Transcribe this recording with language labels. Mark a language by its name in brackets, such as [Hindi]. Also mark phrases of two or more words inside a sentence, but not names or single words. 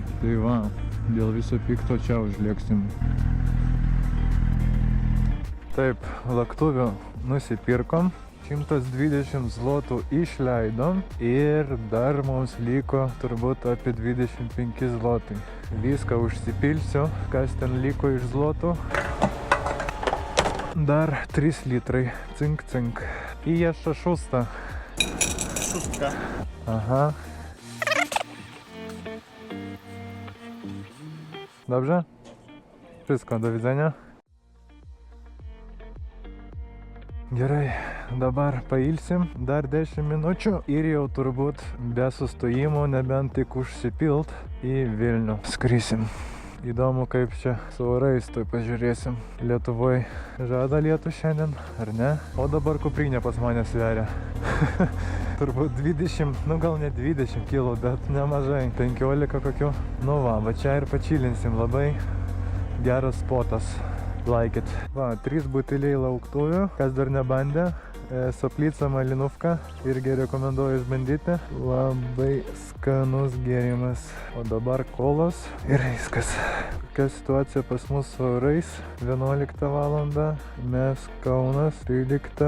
[Lithuanian] Tai va, dėl viso pikto čia užlėksim. Taip, lauktuvių nusipirkom. 120 zlotų išleidom ir dar mums liko turbūt apie 25 zlotai. Viską užsipilsiu, kas ten liko iš zlotų. Dar 3 litrai. Cink. [Polish] I jeszcze 6. 6. Aha. Dobrze? Wszystko, do widzenia. [Lithuanian] Gerai, dabar pailsim dar 10 minučių ir jau turbūt be sustojimo, nebent tik užsipilt, į Vilnių skrisim. Įdomu, kaip čia su orais, tai pažiūrėsim. Lietuvoje žada lietų šiandien, ar ne? O dabar kuprinė pas mane sveria. Turbūt 20, nu gal ne 20 kg, bet nemažai. 15 kokių. Nu va čia ir pačilinsim, labai geras spotas. [English] like it. [Lithuanian] Va, 3 buteliai lauktuvių, kas dar nebandė. Saplyca malinuvka, irgi rekomenduoju išbandyti. Labai skanus gėrimas. O dabar kolos ir viskas. Kokia situacija pas mus su orais? 11 valandą, mes Kaunas 13.